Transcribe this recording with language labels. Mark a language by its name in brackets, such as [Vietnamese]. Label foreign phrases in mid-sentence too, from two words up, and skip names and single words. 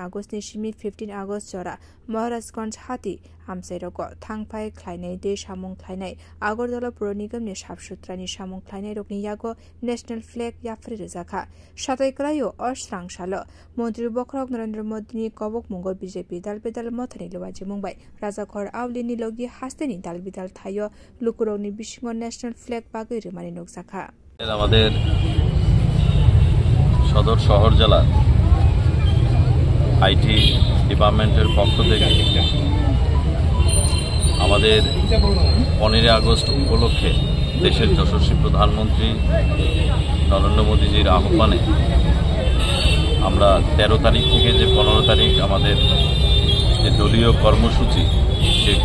[Kok Borok] August ni simi 15 August jora Maharajganj hati amsairoko thangpai khlainai de samung khlainai Agartala Pura Nigam ni sabsutrani samung khlainai rokni yago [English] national flag [Kok Borok] yafri rejakha sataikrayo osrangsalo মন্ত্রী বখরক নরেন্দ্র মোদী ni kobok mungo BJP dalbidal mothani lowaji mungbai rajakhor awlini logi hasteni dalbidal thayo lukuroni bisingo [English] national flag [Kok Borok] bagai remani nokjakha [Bangla] আমাদের সদর শহর জেলা [English] IT department-er [Bangla] পক্ষ থেকে আমাদের 15 আগস্ট উপলক্ষে দেশের যশস্বী প্রধানমন্ত্রী নরেন্দ্র মোদীজির আহ্বানে আমরা 13 তারিখ থেকে যে 15 তারিখ আমাদের যে দলীয় কর্মসূচি সেই